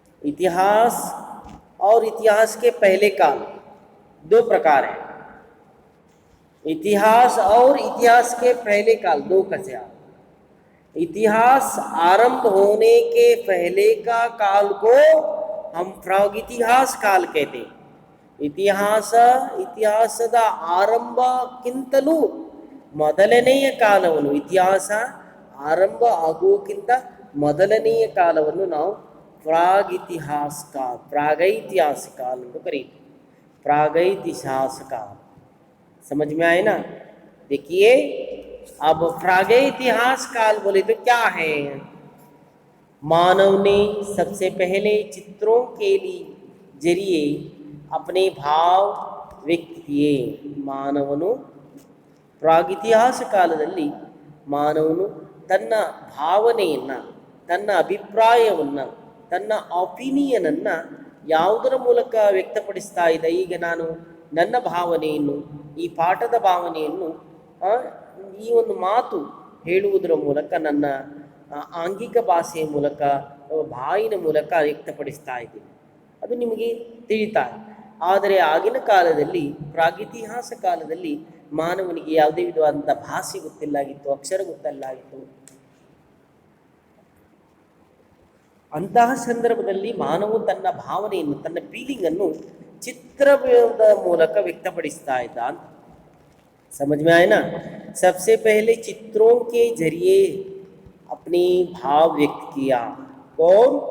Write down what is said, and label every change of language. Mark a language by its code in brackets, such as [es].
[hi] इतिहास और इतिहास के पहले काल दो प्रकार है. इतिहास और इतिहास के पहले काल दो कैसे? इतिहास आरंभ होने के पहले का काल को हम प्रागैतिहास काल कहते हैं. [kn] ಇತಿಹಾಸದ ಆರಂಭಕ್ಕಿಂತಲೂ ಮೊದಲನೆಯ ಕಾಲವನ್ನು, ಇತಿಹಾಸ ಆರಂಭ ಆಗುವುದಕ್ಕಿಂತ ಮೊದಲನೆಯ ಕಾಲವನ್ನು ನಾವು प्रागैतिहास काल ಎಂದು करीते. [hi] प्रागैतिहास काल समझ में आए ना? देखिए, अब प्रागैतिहास काल बोले तो क्या है? मानव ने सबसे पहले चित्रों के जरिए अपने भाव व्यक्त किए. [kn] ಮಾನವನು ಪ್ರಾಗೈತಿಹಾಸ ಕಾಲದಲ್ಲಿ ಮಾನವನು ತನ್ನ ಭಾವನೆಯನ್ನು, ತನ್ನ ಅಭಿಪ್ರಾಯವನ್ನು, ತನ್ನ ಒಪಿನಿಯನನ್ನು ಯಾವುದರ ಮೂಲಕ ವ್ಯಕ್ತಪಡಿಸ್ತಾ ಇದೆ? ಈಗ ನಾನು ನನ್ನ ಭಾವನೆಯನ್ನು, ಈ ಪಾಠದ ಭಾವನೆಯನ್ನು ಈ ಒಂದು ಮಾತು ಹೇಳುವುದರ ಮೂಲಕ, ನನ್ನ ಆಂಗಿಕ ಭಾಷೆಯ ಮೂಲಕ, ಬಾಯಿನ ಮೂಲಕ ವ್ಯಕ್ತಪಡಿಸ್ತಾ ಇದ್ದೀನಿ. ಅದು ನಿಮಗೆ ತಿಳಿತಾ. ಆದರೆ ಆಗಿನ ಕಾಲದಲ್ಲಿ, ಪ್ರಾಗೈತಿಹಾಸ ಕಾಲದಲ್ಲಿ ಮಾನವನಿಗೆ ಯಾವುದೇ ವಿಧವಾದಂಥ ಭಾಷೆ ಗೊತ್ತಿಲ್ಲಾಗಿತ್ತು, ಅಕ್ಷರ ಗೊತ್ತಿಲ್ಲಾಗಿತ್ತು. ಅಂತಹ ಸಂದರ್ಭದಲ್ಲಿ ಮಾನವ ತನ್ನ ಭಾವನೆಯನ್ನು, ತನ್ನ ಫೀಲಿಂಗನ್ನು ಚಿತ್ರದ ಮೂಲಕ ವ್ಯಕ್ತಪಡಿಸ್ತಾ ಇದ್ದ ಅಂತ. [hi] समझ में आए ना? सबसे पहले चित्रों के जरिए अपने भाव व्यक्त किया. कौन?